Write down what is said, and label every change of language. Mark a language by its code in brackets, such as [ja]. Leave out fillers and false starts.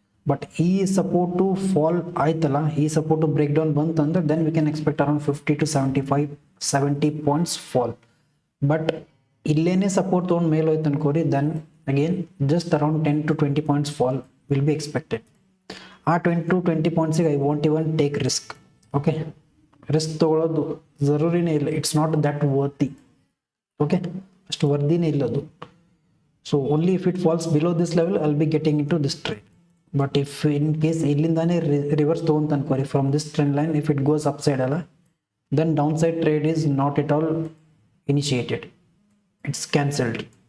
[en] But ಈ support to fall [kn] ಆಯ್ತಲ್ಲ, [en] ಈ support to break down [kn] ಬಂತು ಅಂದ್ರೆ [en] then we can expect around 50 to 70 points fall. But [kn] ಇಲ್ಲೇನೆ support ತಗೊಂಡು ಮೇಲೆ ಹೋಯ್ತು ಅನ್ಕೋರಿ, [en] then again just around 10 to 20 points fall will be expected. ಆ 20 to 20 points I won't even take risk. Okay, risk [kn] ತಗೊಳ್ಳೋದು ಜರೂರಿನೇ ಇಲ್ಲ. [en] It's not that worthy. [kn] Okay, ಅಷ್ಟು ವರ್ದಿನೇ ಇಲ್ಲ ಅದು. [en] So only if it falls below this level I'll be getting into this trade. But if in case [kn] ಇಲ್ಲಿಂದಾನೇ reverse ತಗೊಂತ ಅನ್ಕೋರಿ [en] from this trend line, if it goes upside [kn] ಅಲ್ಲ, [en] then downside trade is not at all initiated. It's cancelled.